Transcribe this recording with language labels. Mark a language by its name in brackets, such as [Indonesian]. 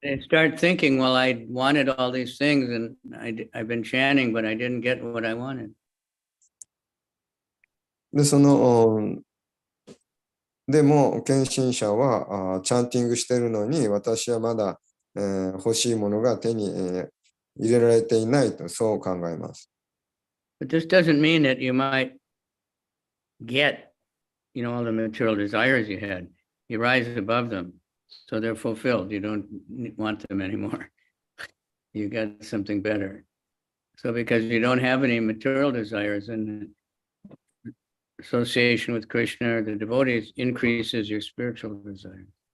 [English] They start thinking, well, I wanted all these things, and I've been chanting, but I didn't get what I wanted. [Japanese] で、でも、献身者はチャンティングしてるのに、私はまだ、欲しいものが手に、入れられていないと、そう考えます。 [English] But this doesn't mean that you might get, all the material desires you had. You rise above them, so they're fulfilled. You don't want them anymore. You got something better. So because you don't have any material desires, and association with Krishna or the devotees increases your spiritual desire.